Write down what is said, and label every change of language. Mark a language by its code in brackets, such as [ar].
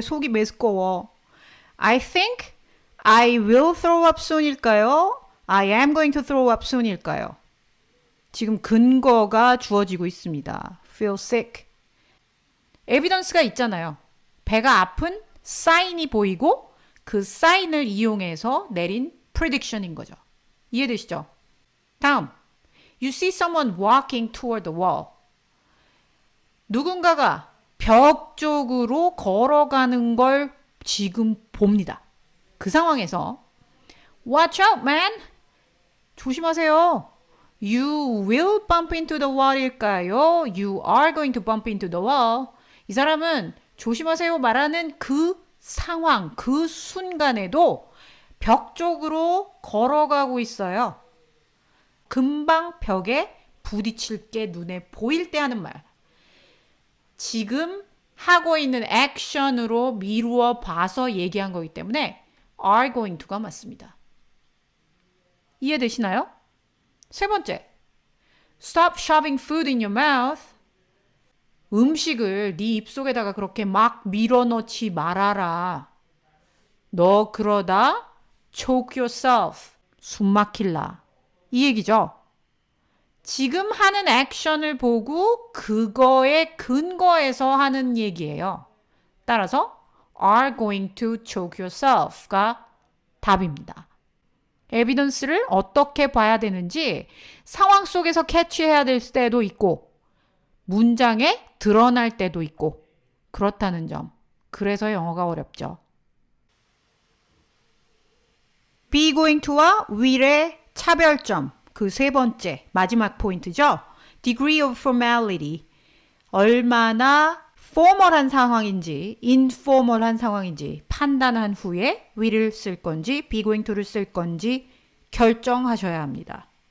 [ko] 속이 메스꺼워. [en] I think I will throw up soon [ko] 일까요? [en] I am going to throw up soon [ko] 일까요? 지금 근거가 주어지고 있습니다. [en] feel sick. [ko] 에비던스가 있잖아요. 배가 아픈 사인이 보이고 그 사인을 이용해서 내린 prediction인 거죠. 이해되시죠? 다음. [en] You see someone walking toward the wall. [ko] 누군가가 벽 쪽으로 걸어가는 걸 지금 봅니다. 그 상황에서 [en] Watch out, man! [ko] 조심하세요. [en] You will bump into the wall [ko] 일까요? [en] You are going to bump into the wall. [ko] 이 사람은 조심하세요 말하는 그 상황, 그 순간에도 벽 쪽으로 걸어가고 있어요. 금방 벽에 부딪힐 게 눈에 보일 때 하는 말. 지금 하고 있는 액션으로 미루어 봐서 얘기한 거기 때문에 [en] are going to [ko] 가 맞습니다. 이해되시나요? 세 번째, [en] stop shoving food in your mouth. [ko] 음식을 네 입속에다가 그렇게 막 밀어넣지 말아라. 너 그러다 [en] choke yourself. [ko] 숨 막힐라. 이 얘기죠. 지금 하는 액션을 보고 그거에 근거해서 하는 얘기예요. 따라서 [en] are going to choke yourself가 [ko] 답입니다. 에비던스를 어떻게 봐야 되는지 상황 속에서 캐치해야 될 때도 있고 문장에 드러날 때도 있고 그렇다는 점. 그래서 영어가 어렵죠. be going to와 will의 차별점. 그 세 번째 마지막 포인트죠. [en] degree of formality. [ko] 얼마나 formal한 상황인지 informal한 상황인지 판단한 후에 will을 쓸 건지 be going to를 쓸 건지 결정하셔야 합니다.